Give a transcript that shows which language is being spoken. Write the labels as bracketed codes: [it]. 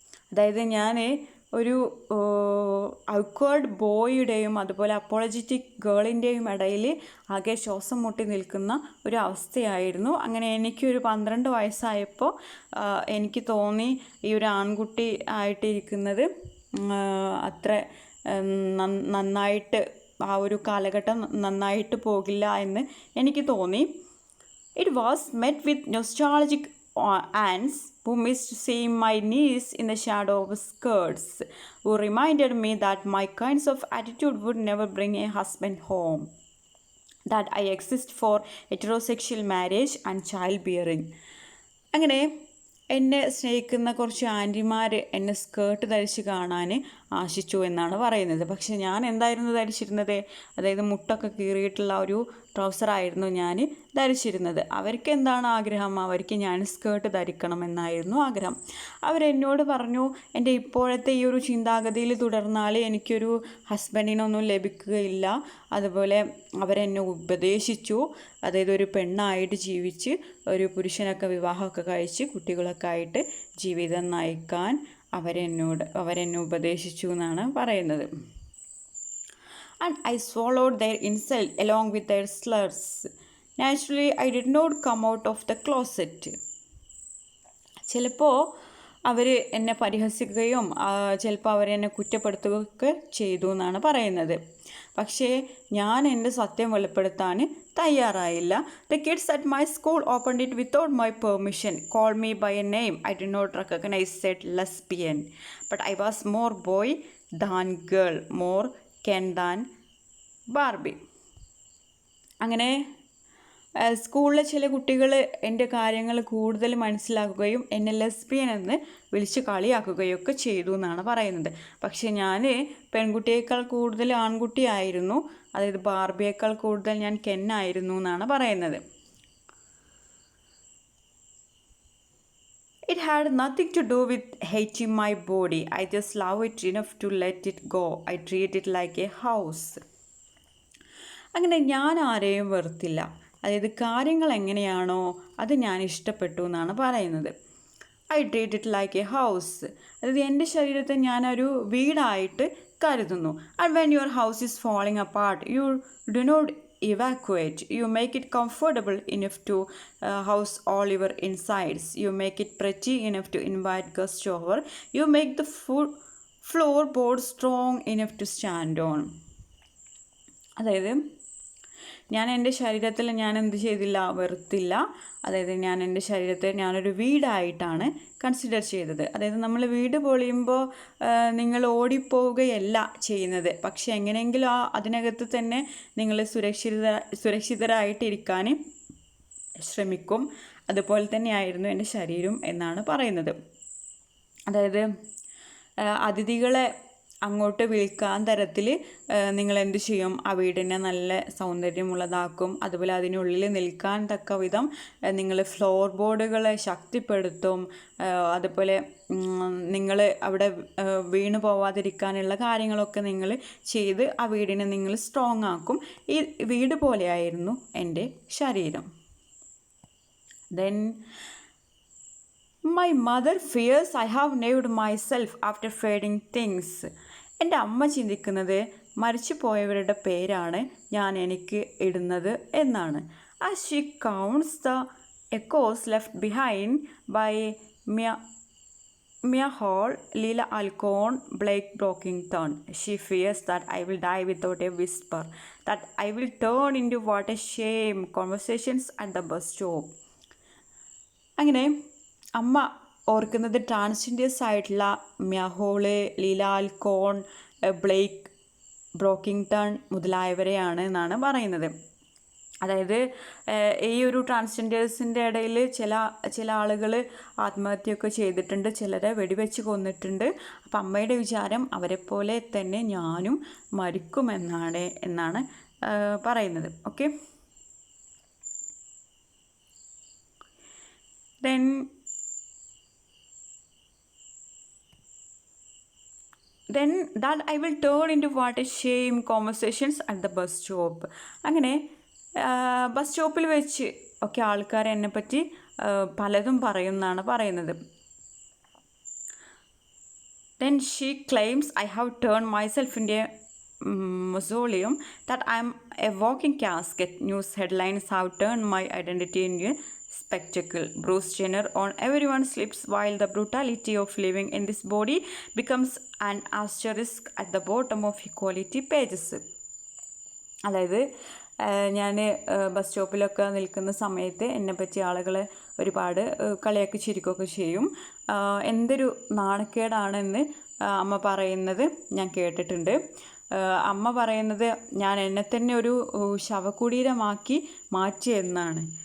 [ml] അതായത് ഞാൻ ഒരു ഔക്വേർഡ് ബോയുടെയും അതുപോലെ അപ്പോളജറ്റിക് ഗേളിൻ്റെയും ഇടയിൽ ആകെ ശ്വാസം മുട്ടി നിൽക്കുന്ന ഒരു അവസ്ഥയായിരുന്നു. അങ്ങനെ എനിക്കൊരു 12 വയസ്സായപ്പോൾ എനിക്ക് തോന്നി ഈ ഒരു ആൺകുട്ടി ആയിട്ടിരിക്കുന്നത് അത്ര നന്നായിട്ട്, ആ ഒരു കാലഘട്ടം നന്നായിട്ട് പോകില്ല എന്ന് എനിക്ക് തോന്നി. [en] It was met with nostalgic aunts who missed seeing my knees in the shadow of skirts, who reminded me that my kinds of attitude would never bring a husband home, that I exist for heterosexual marriage and childbearing. [ml] അങ്ങനെ എന്നെ സ്നേഹിക്കുന്ന കുറച്ച് ആൻറ്റിമാർ എന്നെ skirt ധരിച്ച് കാണാൻ ആശിച്ചു എന്നാണ് പറയുന്നത്. പക്ഷെ ഞാൻ എന്തായിരുന്നു ധരിച്ചിരുന്നത്, അതായത് മുട്ടൊക്കെ കീറിയിട്ടുള്ള ഒരു ട്രൗസറായിരുന്നു ഞാൻ ധരിച്ചിരുന്നത്. അവർക്ക് എന്താണ് ആഗ്രഹം, അവർക്ക് ഞാൻ സ്കേർട്ട് ധരിക്കണം എന്നായിരുന്നു ആഗ്രഹം. അവരെന്നോട് പറഞ്ഞു, എൻ്റെ ഇപ്പോഴത്തെ ഈ ഒരു ചിന്താഗതിയിൽ തുടർന്നാൽ എനിക്കൊരു ഹസ്ബൻഡിനൊന്നും ലഭിക്കുകയില്ല. അതുപോലെ അവരെന്നെ ഉപദേശിച്ചു, അതായത് ഒരു പെണ്ണായിട്ട് ജീവിച്ച് ഒരു പുരുഷനൊക്കെ വിവാഹമൊക്കെ കഴിച്ച് കുട്ടികളൊക്കെ ആയിട്ട് ജീവിതം നയിക്കാൻ അവരെന്നെ ഉപദേശിച്ചു എന്നാണ് പറയുന്നത്. [en] And I swallowed their insult along with their slurs. Naturally, I did not come out of the closet. [ml] ചിലപ്പോൾ അവർ എന്നെ പരിഹസിക്കുകയും ചിലപ്പോൾ അവരെന്നെ കുറ്റപ്പെടുത്തുകയൊക്കെ ചെയ്തു എന്നാണ് പറയുന്നത്. പക്ഷേ ഞാൻ എൻ്റെ സത്യം വെളിപ്പെടുത്താൻ തയ്യാറായില്ല. [en] The kids at my school opened it without my permission, called me by a name I did not recognize, said lesbian. But I was more boy than girl, more Ken than Barbie. [ml] അങ്ങനെ സ്കൂളിലെ ചില കുട്ടികൾ എൻ്റെ കാര്യങ്ങൾ കൂടുതൽ മനസ്സിലാക്കുകയും എന്നെ lesbian എന്ന് വിളിച്ച് കളിയാക്കുകയൊക്കെ ചെയ്തു എന്നാണ് പറയുന്നത്. പക്ഷേ ഞാൻ പെൺകുട്ടിയേക്കാൾ കൂടുതൽ ആൺകുട്ടിയായിരുന്നു, അതായത് ബാർബിയേക്കാൾ കൂടുതൽ ഞാൻ കെന്നായിരുന്നു എന്നാണ് പറയുന്നത്. [en] It had nothing to do with hating my body. I just love it enough to let it go. I treat it like a house. [ml] അങ്ങനെ ഞാൻ ആരെയും വെറുത്തില്ല, അതായത് കാര്യങ്ങൾ എങ്ങനെയാണോ അത് ഞാൻ ഇഷ്ടപ്പെട്ടു എന്നാണ് പറയുന്നത്. [en] I treat it like a house, [ml] അതായത് എൻ്റെ ശരീരത്തെ ഞാനൊരു വീടായിട്ട് കരുതുന്നു. [en] And when your house is falling apart you do not evacuate. You make it comfortable enough to house all your insides. You make it pretty enough to invite guests over. You make the floorboard strong enough to stand on. [ml] അതായത് ഞാൻ എൻ്റെ ശരീരത്തിൽ ഞാൻ എന്ത് ചെയ്തില്ല, വെറുത്തില്ല. അതായത് ഞാൻ എൻ്റെ ശരീരത്തെ ഞാനൊരു വീടായിട്ടാണ് കൺസിഡർ ചെയ്തത്. അതായത് നമ്മൾ വീട് പൊളിയുമ്പോൾ നിങ്ങൾ ഓടിപ്പോവുകയല്ല ചെയ്യുന്നത്, പക്ഷെ എങ്ങനെയെങ്കിലും അതിനകത്ത് തന്നെ നിങ്ങൾ സുരക്ഷിതരായിട്ടിരിക്കാൻ ശ്രമിക്കും. അതുപോലെ തന്നെയായിരുന്നു എൻ്റെ ശരീരം എന്നാണ് പറയുന്നത്. അതായത് അതിഥികളെ അങ്ങോട്ട് വിളിക്കാൻ തരത്തിൽ നിങ്ങൾ എന്ത് ചെയ്യും, ആ വീടിനെ നല്ല സൗന്ദര്യമുള്ളതാക്കും. അതുപോലെ അതിനുള്ളിൽ നിൽക്കാൻ തക്ക വിധം നിങ്ങൾ ഫ്ലോർ ബോർഡുകളെ ശക്തിപ്പെടുത്തും. അതുപോലെ നിങ്ങൾ അവിടെ വീണ് പോവാതിരിക്കാനുള്ള കാര്യങ്ങളൊക്കെ നിങ്ങൾ ചെയ്ത് ആ വീടിനെ നിങ്ങൾ സ്ട്രോങ് ആക്കും. ഈ വീട് പോലെയായിരുന്നു എൻ്റെ ശരീരം. [en] Then My mother fears I have named myself after fading things. [ml] എൻ്റെ അമ്മ ചിന്തിക്കുന്നത് മരിച്ചു പോയവരുടെ പേരാണ് ഞാൻ എനിക്ക് ഇടുന്നത് എന്നാണ്. [en] As she counts the echoes left behind by Mia Hall, Lila Alcorn, Blake Brockington, she fears that I will die without a whisper, that I will turn into what a shame conversations at the bus stop. [ml] അങ്ങനെ അമ്മ ഓർക്കുന്നത് transgenders ആയിട്ടുള്ള മ്യഹോള്, Leela ആൽകോൺ, Blake ബ്രോക്കിംഗ്ടൺ മുതലായവരെയാണ് എന്നാണ് പറയുന്നത്. അതായത് ഈ ഒരു ട്രാൻസ്ജെൻഡേഴ്സിൻ്റെ ഇടയിൽ ചില ആളുകൾ ആത്മഹത്യയൊക്കെ ചെയ്തിട്ടുണ്ട്, ചിലരെ വെടിവെച്ച് കൊന്നിട്ടുണ്ട്. അപ്പം അമ്മയുടെ വിചാരം അവരെപ്പോലെ തന്നെ ഞാനും മരിക്കുമെന്നാണ് പറയുന്നത്. [en] Okay, then that I will turn into what a shame conversations at the bus stop. [ml] അങ്ങനെ ബസ് സ്റ്റോപ്പിൽ വെച്ച് ഒക്കെ ആൾക്കാർ എന്നെപ്പറ്റി പലതും പറയുമെന്നാണ് പറയുന്നത്. [en] Then she claims I have turned myself into a mausoleum, that I am a walking casket. News headlines have turned my identity into a spectacle. Bruce Jenner on everyone's lips, while the brutality of living in this body becomes an asterisk at the bottom of equality pages. [ml] അതായത് ഞാൻ bus സ്റ്റോപ്പിലൊക്കെ നിൽക്കുന്ന സമയത്ത് എന്നെപ്പറ്റി ആളുകൾ ഒരുപാട് കളിയാക്കി ചിരിക്കുകയൊക്കെ ചെയ്യും. എന്തൊരു നാണക്കേടാണെന്ന് അമ്മ പറയുന്നത് ഞാൻ കേട്ടിട്ടുണ്ട്. അമ്മ പറയുന്നത് ഞാൻ എന്നെ തന്നെ ഒരു ശവകുടീരമാക്കി മാറ്റിയെന്നാണ്.